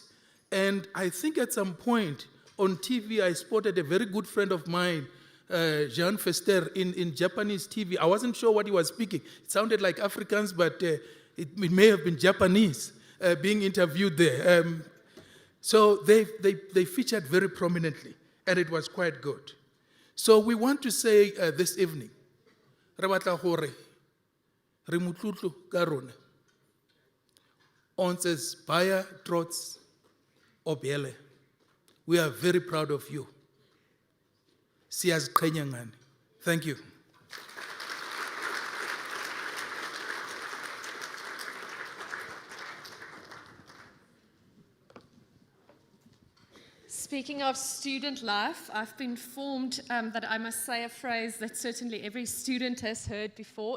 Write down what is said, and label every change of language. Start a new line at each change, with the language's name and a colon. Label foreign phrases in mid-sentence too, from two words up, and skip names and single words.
English: And I think at some point on TV, I spotted a very good friend of mine, Jean Fester, in Japanese TV. I wasn't sure what he was speaking. It sounded like Afrikaans, but it may have been Japanese being interviewed there. So they featured very prominently, and it was quite good. So we want to say this evening,
Tswana: re batla gore re motlotlo ka rona.
Afrikaans: Ons is baie trots op julle.
English: We are very proud of you.
Zulu: Siyaziqhenya ngani.
English: Thank you. Speaking of student life, I've been informed that I must say a phrase that certainly every student has heard before.